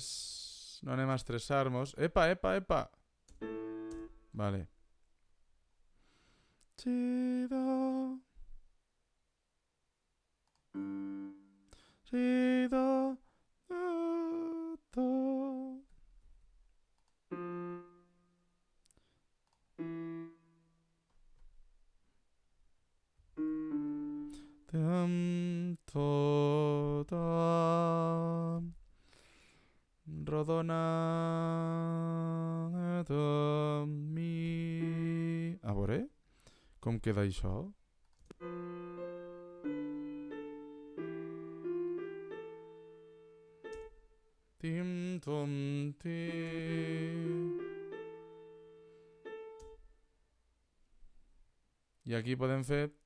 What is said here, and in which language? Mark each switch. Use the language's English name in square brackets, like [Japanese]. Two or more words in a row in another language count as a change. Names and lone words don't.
[Catalan] No anem a estressar-nos. Epa, epa, epa. Vale. Si, do. Si, do. Do, do. To, do. Rodona, do, mi... A veure, com queda això? Tim, tom, ti... I aquí podem fer...